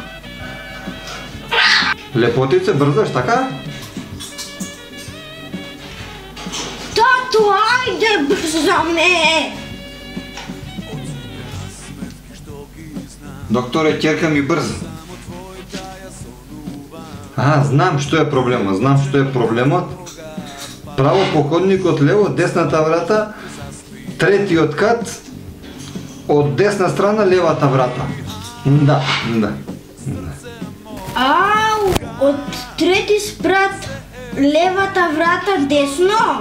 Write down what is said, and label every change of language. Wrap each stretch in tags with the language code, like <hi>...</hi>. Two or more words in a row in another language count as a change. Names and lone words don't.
<sr>Lepotice, brzo, така? Tato, ajde brzo me! Doktore, ćerka mi brzo.</sr> <mk>Aha, знам што е проблемот. Право походник од лево, десната врата, третиот кат, од десна страна левата врата. Да. Ау, од трети спрат левата врата десно?</mk>